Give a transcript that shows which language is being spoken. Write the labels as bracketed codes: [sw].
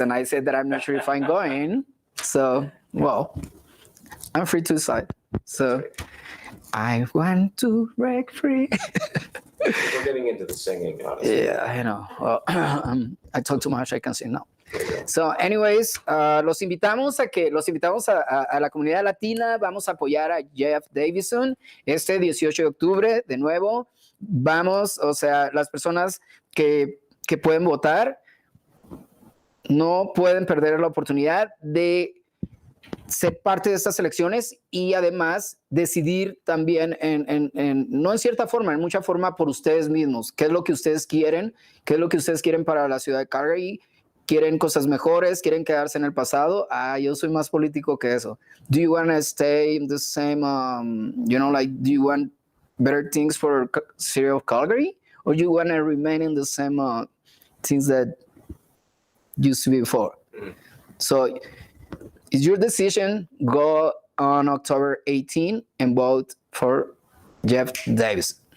[en] And I said that I'm not sure if I'm going. So, well, I'm free to decide. So, I want to break free. We're getting into the singing, honestly. Yeah, I know. Well, I talk too much, I can sing now. So, anyways, [es] los invitamos a la comunidad latina. Vamos a apoyar a Jeff Davison este 18 de octubre. De nuevo, vamos, o sea, las personas que pueden votar no pueden perder la oportunidad de ser parte de estas elecciones y además decidir también no en cierta forma, en mucha forma por ustedes mismos. ¿Qué es lo que ustedes quieren? ¿Qué es lo que ustedes quieren para la ciudad de Calgary? ¿Quieren cosas mejores? ¿Quieren quedarse en el pasado? Yo soy más político que eso. [en] Do you want to stay in the same, do you want better things for city of Calgary? Or do you want to remain in the same things that used to be before? Mm-hmm. So it's your decision. Go on October 18 and vote for Jeff Davison.